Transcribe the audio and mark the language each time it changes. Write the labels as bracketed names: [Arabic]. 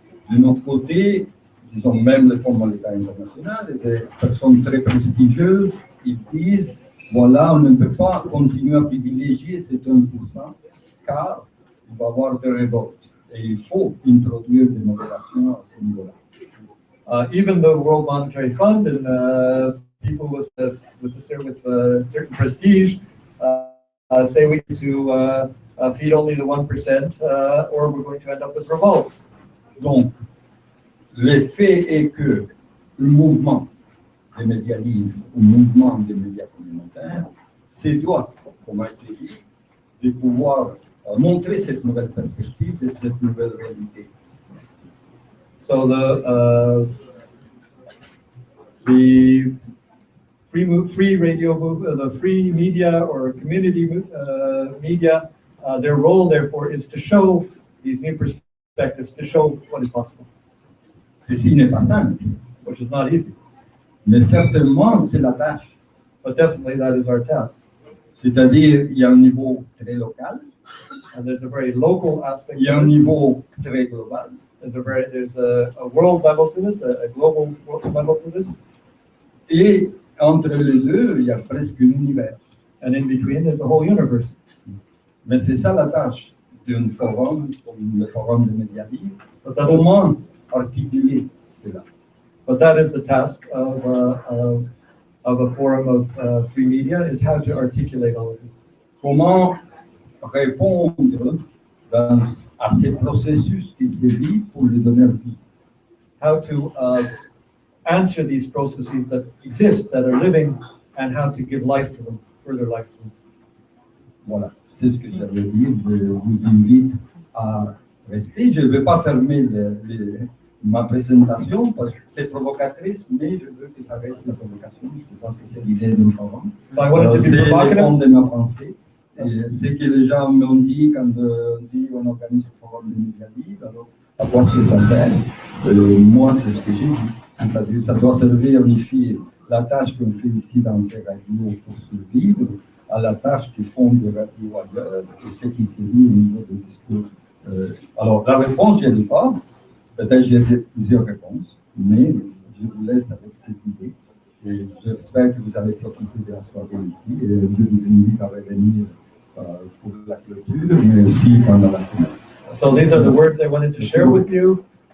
[French] De notre côté, disons même les Fonds monétaires internationaux, des personnes très prestigieuses, ils disent, voilà, on ne peut pas continuer à privilégier cet 1%, car il va y avoir des révoltes. Et il faut introduire des modérations à ce niveau-là. [English] Even the World Monetary Fund and people with certain prestige say we need to feed only the 1%, or we're going to end up with revolts. [French] Donc, le fait est que le mouvement des médias libres, le mouvement des médias communautaires, c'est doit, comme a été dit, de pouvoir montrer cette nouvelle perspective et cette nouvelle réalité. [English] So the free radio movement, the free media or community media, their role therefore is to show these new perspectives, to show what is possible. [French] Ceci n'est pas simple, [English] which is not easy. [French] Mais certainement c'est la tâche. [English] But definitely that is our task. [French] C'est-à-dire il y a un niveau très local, [English] and there's a very local aspect. [French] Il y a un niveau très global. [English] There's a world level to this, a global level to this. [French] Et entre les deux, il y a presque un univers. [English] And in between, there's a whole universe. [French] Mais c'est ça la tâche d'un forum, comme le forum des médias libres. Comment articuler cela? [English] But that is the task of a forum of free media, is how to articulate all of this. [French] Comment répondre à ces processus qui se vivent pour les donner vie? [English] How to answer these processes that exist, that are living, and how to give life to them, further life to them. [French] Voilà, c'est ce que j'avais dit. Je vous invite à rester. Je ne vais pas fermer ma présentation parce que c'est provocatrice, mais je veux que ça reste la provocation. Je pense que c'est l'idée d'un forum. C'est le fond de ma pensée. Ce que les gens m'ont dit quand on dit on organise un forum de médias libres, alors à quoi est-ce que ça sert? Moi, c'est ce que j'ai dit. C'est-à-dire ça doit servir à unifier la tâche qu'on fait ici dans ces radios pour survivre à la tâche qu'ils font des ailleurs et ce qui s'est dit au niveau des discours. Alors, la réponse, j'ai des fois, peut-être j'ai plusieurs réponses, mais je vous laisse avec cette idée. Et j'espère que vous allez profiter de la soirée ici. Et je vous invite à revenir pour la clôture, mais aussi pendant la semaine. [English] So these are the words I wanted to share with you.